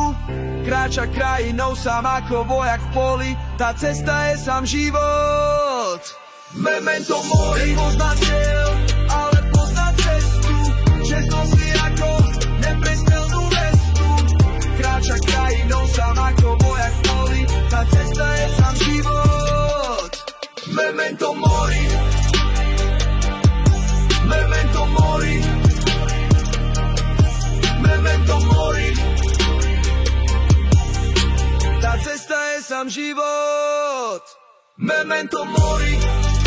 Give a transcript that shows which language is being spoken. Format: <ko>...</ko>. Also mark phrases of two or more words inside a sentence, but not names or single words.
<sk>Kráča krajinou sám ako vojak v poli, tá cesta je sám život.</sk> <la>Memento mori,</la> <sk>pozná cieľ, ale pozná cestu, čest nosí ako neprestrelnú vestu. Kráča krajinou sám ako vojak v poli, tá cesta je sám život.</sk> <la>Memento mori, memento mori, memento mori.</la> <sk>Tá cesta je sám život.</sk> <la>Memento mori.</la>